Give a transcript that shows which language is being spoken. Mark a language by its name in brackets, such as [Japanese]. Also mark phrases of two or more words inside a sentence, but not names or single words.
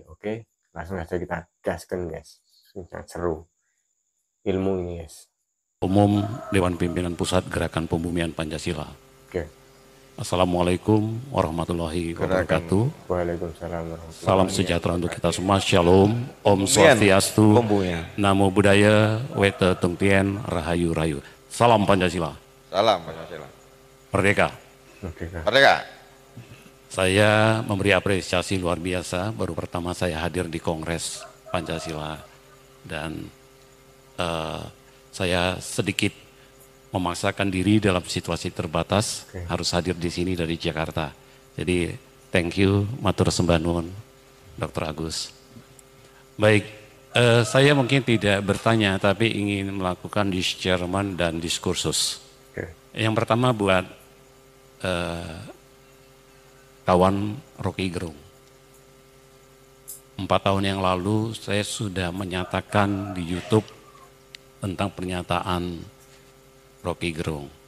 [Indonesian] Oke, langsung saja kita gaskan guys. Sangat seru ilmu ini guys. Umum Dewan Pimpinan Pusat Gerakan Pembumian Pancasila. Oke. [Arabic] السلام عليكم ورحمة الله وبركاته. وعليكم السلام ورحمة الله وبركاته. [Indonesian] Salam sejahtera untuk kita semua. Shalom, [Balinese] Om Swastiastu, [Pali] Namo Buddhaya, [Indonesian] Wete Tungtien, Rahayu Rayu. Salam Pancasila. Salam Pancasila. Merdeka. Merdeka. Merdeka. Saya memberi apresiasi luar biasa. Baru pertama saya hadir di Kongres Pancasila dan saya sedikit memaksakan diri dalam situasi terbatas, harus hadir di sini dari Jakarta. Jadi [English] thank you, [Javanese] matur sembah nuwun, [Indonesian] Dr. Agus. Baik, saya mungkin tidak bertanya, tapi ingin melakukan discernment dan diskursus. Yang pertama buat kawan Rocky Gerung. 4 tahun yang lalu saya sudah menyatakan di YouTube tentang pernyataan Rocky Gerung.